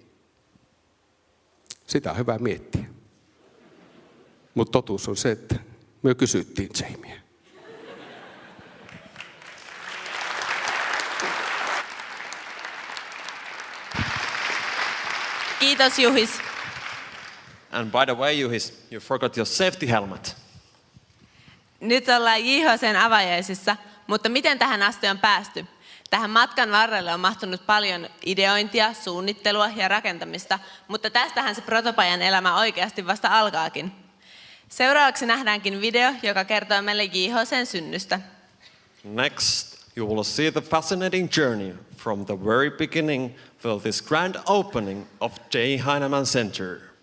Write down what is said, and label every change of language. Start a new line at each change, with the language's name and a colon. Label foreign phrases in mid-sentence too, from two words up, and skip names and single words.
Finnish: Sitä on hyvä miettiä. Mutta totuus on se, että me kysyttiin Jamieä. Kiitos Juhis.
English: And by the way, Juhis, you forgot your safety helmet.
Finnish: Nyt ollaan JHC:n avajaisissa, mutta miten tähän asti on päästy? Tähän matkan varrelle on mahtunut paljon ideointia, suunnittelua ja rakentamista, mutta tästähän se protopajan elämä oikeasti vasta alkaakin. Seuraavaksi nähdäänkin video, joka kertoo meille JHC:n synnystä.
English: Next, you will see the fascinating journey from the very beginning for this grand opening of Hyneman Center.